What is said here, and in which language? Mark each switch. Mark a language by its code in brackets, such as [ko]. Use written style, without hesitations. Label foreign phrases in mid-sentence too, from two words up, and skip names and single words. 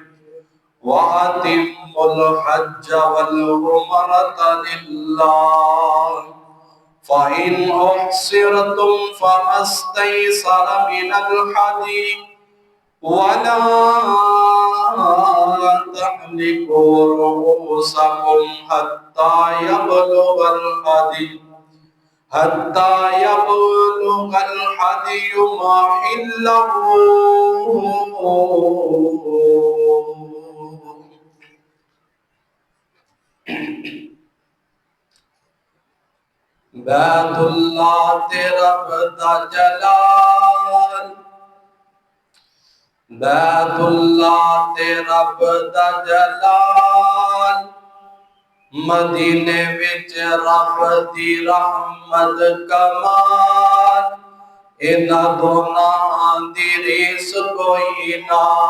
[ar] وأتموا الحج والعمرة لله فإن أحصرتم فما استيسر من الهدي ولا تحلقوا رؤوسكم حتى يبلغ الهدي محله. [pa] بیت اللہ تے رب دا جلال، بیت اللہ تے رب دا جلال، مدینے وچ رب دی رحمت کمال، انہاں دوناں دی ریس کوئی نہ.